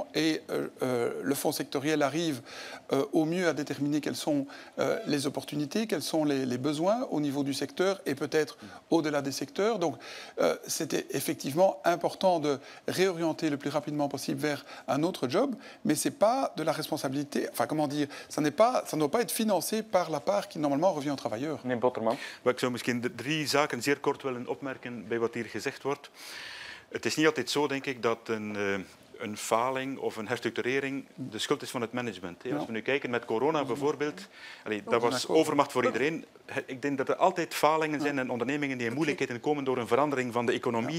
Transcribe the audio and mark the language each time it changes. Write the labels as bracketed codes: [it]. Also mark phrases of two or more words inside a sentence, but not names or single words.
[fr] Et le fonds sectoriel arrive au mieux à déterminer quelles sont les opportunités, quels sont les besoins au niveau du secteur et peut-être au-delà des secteurs. Donc c'était effectivement important de réorienter le plus rapidement possible vers un autre job, mais ce n'est pas de la responsabilité, enfin comment dire, ça ne doit pas être financé par la part qui normalement revient aux travailleurs. [nl] Meneer Botterman. Ik zou misschien 3 zaken zeer kort willen opmerken bij wat hier gezegd wordt. Het is niet altijd zo, denk ik, dat een faling of een herstructurering de schuld is van het management. Als we nu kijken met corona bijvoorbeeld, dat was overmacht voor iedereen. Ik denk dat er altijd falingen zijn en ondernemingen die in moeilijkheden komen door een verandering van de economie.